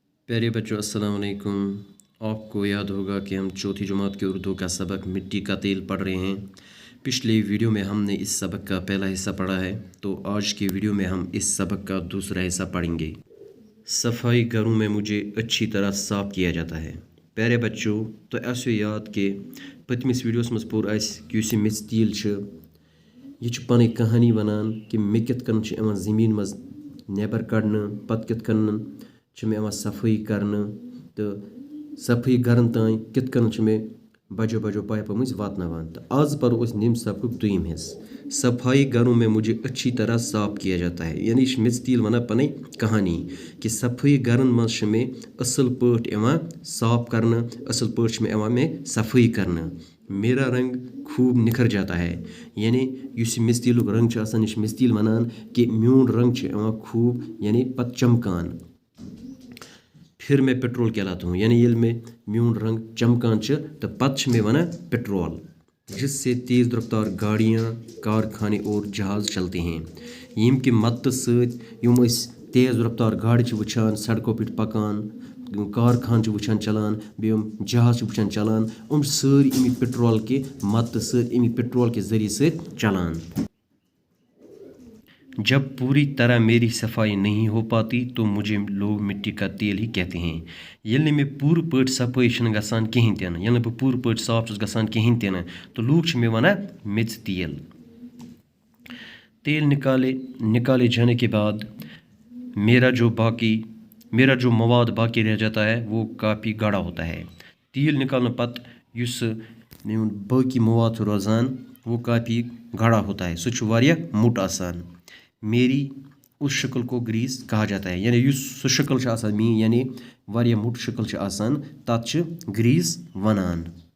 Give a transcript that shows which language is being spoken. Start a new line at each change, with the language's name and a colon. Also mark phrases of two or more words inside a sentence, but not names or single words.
Urdu: پیارے بچوں السلام علیکم۔ آپ کو یاد ہوگا کہ ہم چوتھی جماعت کے اردو کا سبق مٹی کا تیل پڑھ رہے ہیں. پچھلے ویڈیو میں ہم نے اس سبق کا پہلا حصہ پڑھا ہے، تو آج کی ویڈیو میں ہم اس سبق کا دوسرا حصہ پڑھیں گے. صفائی گھروں میں مجھے اچھی طرح صاف کیا جاتا ہے. پیارے بچوں,
Kashmiri: तो ऐसे याद कि पतमिस वीडियोस मज पोर कि युस मेच तेल यह पन कहानी वनान कि मे कित कन ज़मीन मज नेबर कड़न पत कित कन मे सफाई करन तो सफाई गरन तान कित कन मे बजो बजो पाइपों मज वातनावान। तो आज परो निम सबक दुयम हिस।
Urdu: صفائی گھروں میں مجھے اچھی طرح صاف کیا جاتا ہے,
Kashmiri: यानी मेच तेल वना पन कहानी कि सफाई घरन मज मे असल पट साफ करना, असल पट मे सफाई करना।
Urdu: میرا رنگ خوب نکھر جاتا ہے,
Kashmiri: यानी युस मेच तेलुक रंग यह मेच तेल वनान कि म्यून रंग खूब यानी पत चमकान।
Urdu: پھر میں پیٹرول کہلاتا ہوں,
Kashmiri: यानी ये में म्यून रंग चमकान तो पत में वना पेट्रोल,
Urdu: جس سے تیز رفتار گاڑیاں، کارخانے اور جہاز چلتے ہیں.
Kashmiri: यम कि मदद सम
Urdu: تیز رفتار گاڑی
Kashmiri: वुचान
Urdu: سڑکوں پہ
Kashmiri: पकान, कारखान वुचान चलान, बेम जहाज वुचान चलान, सारी अमिक
Urdu: پیٹرول کے مدد
Kashmiri: अमिक
Urdu: پیٹرول کے ذریعے سے
Kashmiri: चलान।
Urdu: جب پوری طرح میری صفائی نہیں ہو پاتی تو مجھے لوگ مٹی کا تیل ہی کہتے ہیں.
Kashmiri: ये मे पूर पट सफाई गसान कहीं तन, ये बह पूर पट साफ गसान कहीं तन, तो लोग मे वना मेच तेल।
Urdu: تیل نکالے جانے کے بعد میرا جو مواد باقی رہ جاتا ہے وہ کافی گاڑھا ہوتا ہے.
Kashmiri: तेल निकालने पत युस मेन बाकी मवाद रोजान
Urdu: وہ کافی گاڑھا ہوتا ہے,
Kashmiri: सह मोट आसान।
Urdu: میری اس شکل کو گریس کہا جاتا ہے,
Kashmiri: यानी युस सह शक्ल मी यानी वारिया मोट शक्ल आसान तत ग्रीस वनान।